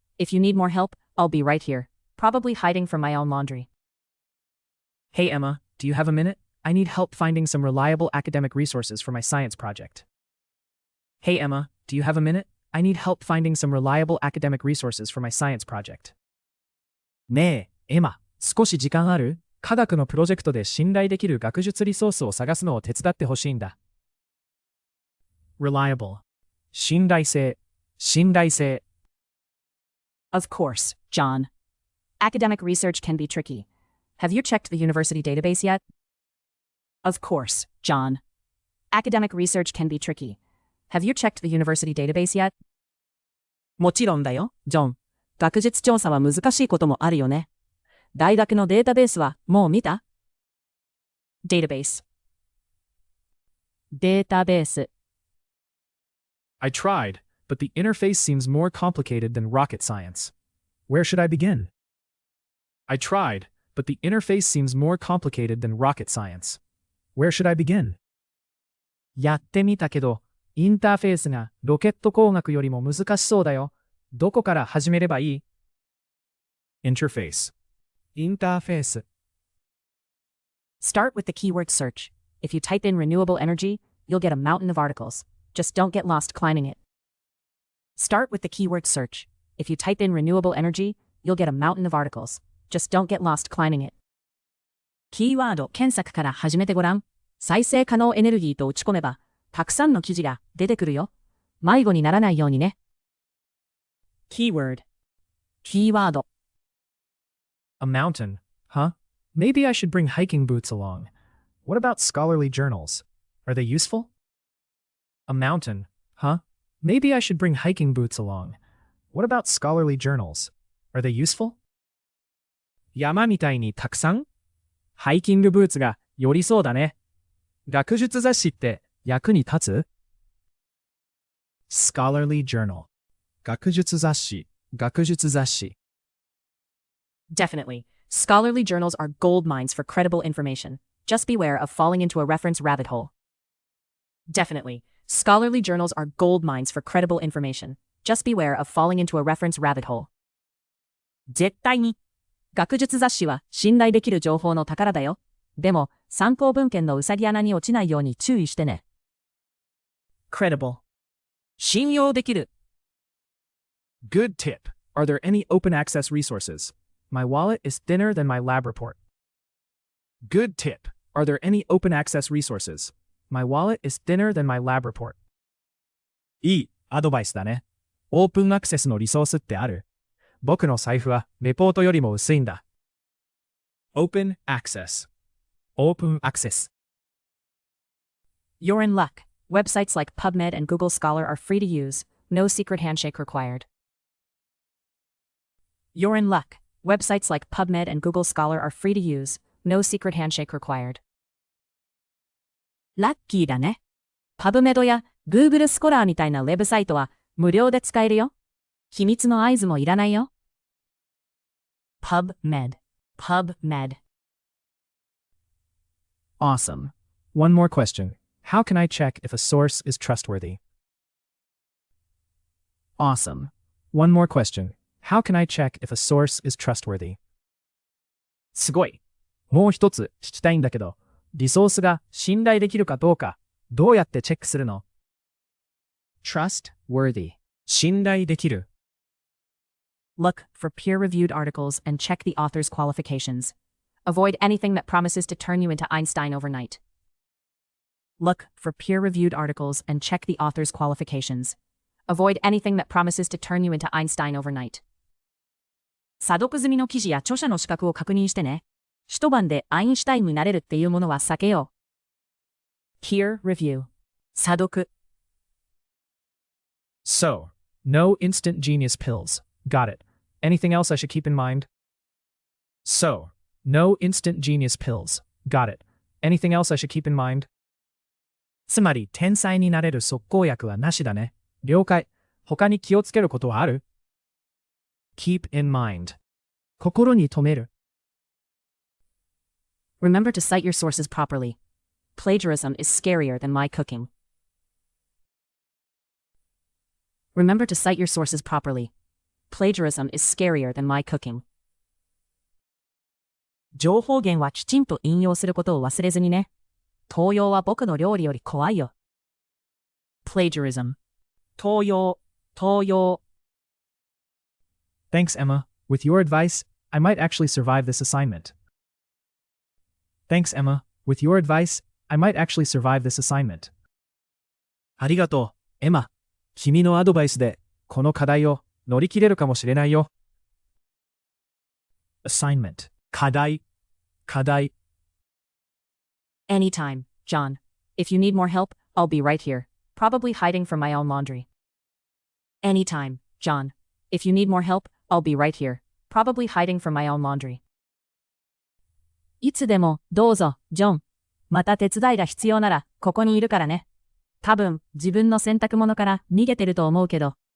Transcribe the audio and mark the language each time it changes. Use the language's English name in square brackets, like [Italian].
[English] If you need more help, I'll be right here, probably hiding from my own laundry. Hey Emma, do you have a minute? I need help finding some reliable academic resources for my science project. Hey Emma, do you have a minute? I need help finding some reliable academic resources for my science project. [Japanese] ねえ、エマ、少し時間ある？科学のプロジェクトで信頼できる学術リソースを探すのを手伝ってほしいんだ。 [English] Reliable. [Japanese] 信頼性。信頼性。 [English] Of course, John. Academic research can be tricky. Have you checked the university database yet? Of course, John. Academic research can be tricky. Have you checked the university database yet? [Japanese] もちろんだよ、ジョン。学術調査は難しいこともあるよね。大学のデータベースはもう見た？ [English] Database. [Japanese] データベース。 [English] I tried, but the interface seems more complicated than rocket science. Where should I begin? I tried, but the interface seems more complicated than rocket science. Where should I begin? [Japanese] やってみたけど、インターフェースがロケット工学よりも難しそうだよ。どこから始めればいい？ [English] Interface. [Japanese] インターフェース。 [English] Start with the keyword search. If you type in renewable energy, you'll get a mountain of articles. Just don't get lost climbing it. Start with the keyword search. If you type in renewable energy, you'll get a mountain of articles. Just don't get lost climbing it. [Japanese] キーワード検索から始めてごらん。再生可能エネルギーと打ち込めば、たくさんの記事が出てくるよ。迷子にならないようにね。 [English] Keyword. [Japanese] キーワード。 [English] A mountain, huh? Maybe I should bring hiking boots along. What about scholarly journals? Are they useful? A mountain, huh? Maybe I should bring hiking boots along. What about scholarly journals? Are they useful? [Japanese] 山みたいにたくさん？ハイキングブーツが寄りそうだね。学術雑誌って役に立つ？ [English] Scholarly journal. [Japanese] 学術雑誌。学術雑誌。 [English] Definitely. Scholarly journals are gold mines for credible information. Just beware of falling into a reference rabbit hole. Definitely. Scholarly journals are gold mines for credible information. Just beware of falling into a reference rabbit hole. [Japanese] 絶対に。学術雑誌は信頼できる情報の宝だよ。でも、参考文献のうさぎ穴に落ちないように注意してね。 [English] Credible. [Japanese] 信用できる。 [English] Good tip. Are there any open access resources? My wallet is thinner than my lab report. Good tip. Are there any open access resources? My wallet is thinner than my lab report. [Japanese] いいアドバイスだね。オープンアクセスのリソースってある？僕の財布はレポートよりも薄いんだ。 [English] Open access. Open access. You're in luck. Websites like PubMed and Google Scholar are free to use, no secret handshake required. You're in luck. Websites like PubMed and Google Scholar are free to use, no secret handshake required. [Japanese] ラッキーだね。 PubMed や Google スコラーみたいなウェブサイトは無料で使えるよ。秘密の合図もいらないよ。 [English] PubMed. PubMed. Awesome. One more question. How can I check if a source is trustworthy? Awesome. One more question. How can I check if a source is trustworthy? [Japanese] すごい。もう一つ聞きたいんだけど、リソースが信頼できるかどうか、どうやってチェックするの？ [English] trustworthy. [Japanese] 信頼できる。 [English] Look for peer-reviewed articles and check the author's qualifications. Avoid anything that promises to turn you into Einstein overnight. Look for peer-reviewed articles and check the author's qualifications. Avoid anything that promises to turn you into Einstein overnight. [Japanese] 査読済みの記事や著者の資格を確認してね。一晩でアインシュタインになれるっていうものは避けよう。 [English] Peer review. [Japanese] 査読。 [English] So, no instant genius pills. Got it. Anything else I should keep in mind? So, no instant genius pills. Got it. Anything else I should keep in mind? [Japanese] つまり、天才になれる速効薬はなしだね。了解。他に気をつけることはある？ [English] Keep in mind. [Japanese] 心に留める。 [English] Remember to cite your sources properly. Plagiarism is scarier than my cooking. Remember to cite your sources properly. Plagiarism is scarier than my cooking. [Japanese] 情報源はきちんと引用することを忘れずにね。盗用は僕の料理より怖いよ。 [English] Plagiarism. [Japanese] 盗用。 [English] Thanks, Emma. With your advice, I might actually survive this assignment. Thanks, Emma. With your advice, I might actually survive this assignment. [Japanese] ありがとう、エマ。君のアドバイスで、この課題を乗り切れるかもしれないよ。 [English] Assignment. [Japanese] 課題。 [English] Anytime, John. If you need more help, I'll be right here, probably hiding from my own laundry. Anytime, John. If you need more help, I'll be right here, probably hiding from my own laundry. [Japanese] いつでも、どうぞ、ジョン。また手伝いが必要なら、ここにいるからね。多分、自分の洗濯物から逃げてると思うけど。